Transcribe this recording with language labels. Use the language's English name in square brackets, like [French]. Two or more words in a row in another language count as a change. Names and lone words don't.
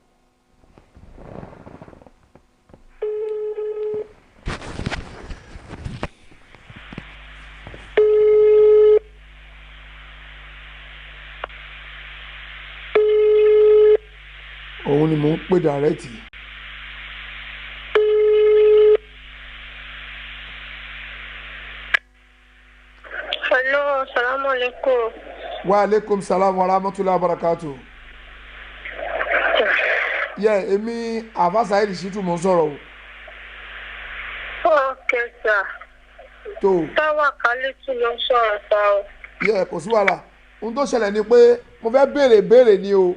[Yoruba] òun ni mò ń pè dàrẹ́tì. [Arabic] السلام عليكم. وعليكم السلام ورحمة الله وبركاته. [Yoruba] Èmi Àfà Saheed Shittu mo sọ̀rọ̀ o. [English] Okay, sir. [Yoruba] Tó. Táwa Kálítù ló sọ̀rọ̀ sá o. Kò sí wàhálà. Ohun tó ṣẹlẹ̀ ni pé mo fẹ́ béèrè ni o.